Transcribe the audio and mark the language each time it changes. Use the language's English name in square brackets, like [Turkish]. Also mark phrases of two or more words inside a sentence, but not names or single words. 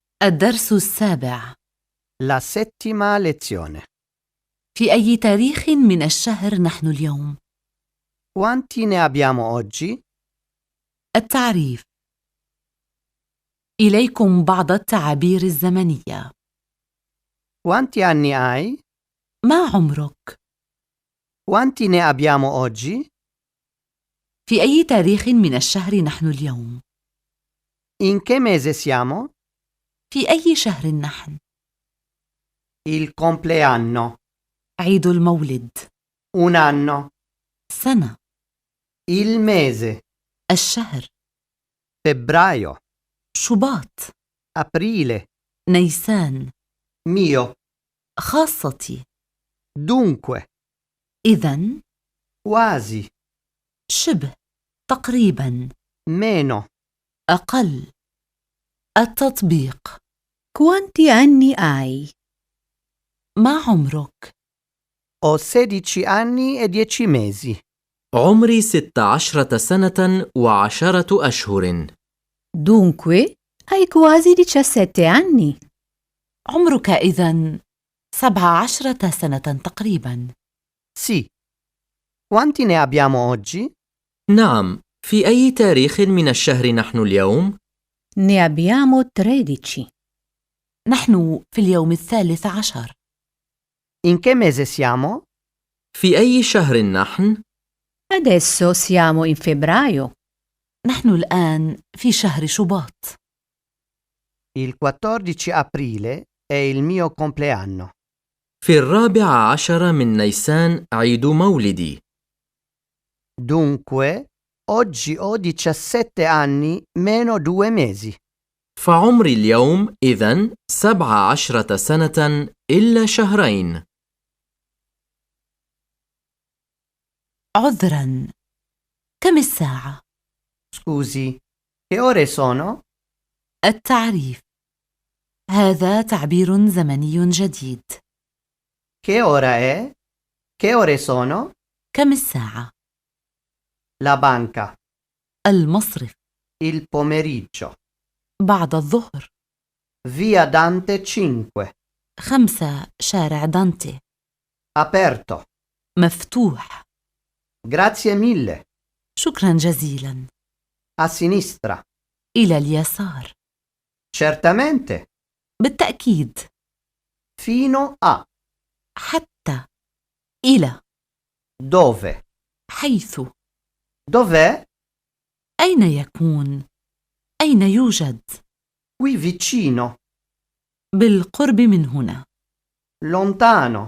[Arabic] الدرس السابع. [Italian] La settima lezione. [Arabic] في أي تاريخ من الشهر نحن اليوم؟ [Italian] Quanti ne abbiamo oggi? [Arabic] التعريف. إليكم بعض التعابير الزمنية. [Italian] Quanti anni hai? [Arabic] ما عمرك؟ [Italian] Quanti ne abbiamo oggi? [Arabic] في أي تاريخ من الشهر نحن اليوم؟ [Italian] In che mese siamo? [Arabic] في أي شهر نحن؟ [Italian] Il compleanno. [Arabic] عيد المولد. [Italian] Un anno. [Arabic] سنة. [Italian] Il mese. [Arabic] الشهر. [Italian] Febbraio. [Arabic] شباط. [Italian] Aprile. [Arabic] نيسان. [Italian] Mio. [Arabic] خاصتي. [Italian] Dunque. [Arabic] إذن. [Italian] Quasi. [Arabic] شبه. تقريبا. [Italian] Meno. [Arabic] أقل. التطبيق. [Italian] Quanti anni hai? [Arabic] ما عمرك؟ [Italian] Ho 16 anni e 10 mesi. [Arabic] عمري 16 سنة و10 أشهر. [Italian] Dunque, hai quasi 17 anni. [Arabic] عمرك إذن 17 سنة تقريبا. [Italian] Sì. Quanti ne abbiamo oggi? [Arabic] نعم، في أي تاريخ من الشهر نحن اليوم؟ [Italian] Ne abbiamo 13. [Arabic] نحن في اليوم 13. [Italian] In che mese siamo? [Arabic] في أي شهر نحن؟ [Italian] Adesso siamo in febbraio. [Arabic] نحن الآن في شهر شباط. [Italian] Il 14 aprile è il mio compleanno. [Arabic] في 14 من نيسان عيد مولدي. [Italian] Dunque, oggi ho 17 anni meno 2 mesi. [Arabic] فعمري اليوم إذن 17 سنة إلا شهرين. عذرا. كم الساعة؟ [Italian] Scusi, che ore sono? [Arabic] التعريف. هذا تعبير زمني جديد. [Italian] Che ora è? Che ore sono? [Arabic] كم الساعة؟ [Italian] La banca. [Arabic] المصرف. [Italian] Il pomeriggio. [Arabic] بعد الظهر. [Italian] Via Dante 5. [Arabic] 5 شارع دانتي. [Italian] Aperto. [Arabic] مفتوح. [Italian] Grazie mille. [Arabic] شكرا جزيلا. [Italian] A sinistra. [Arabic] إلى اليسار. [Italian] Certamente. [Arabic] بالتأكيد. [Italian] Fino a. [Arabic] حتى. إلى. [Italian] Dove? [Arabic] حيث. [Italian] Dov'è? [Arabic] أين يكون؟ أين يوجد؟ [Italian] Qui vicino. [Arabic] بالقرب من هنا. [Italian] Lontano.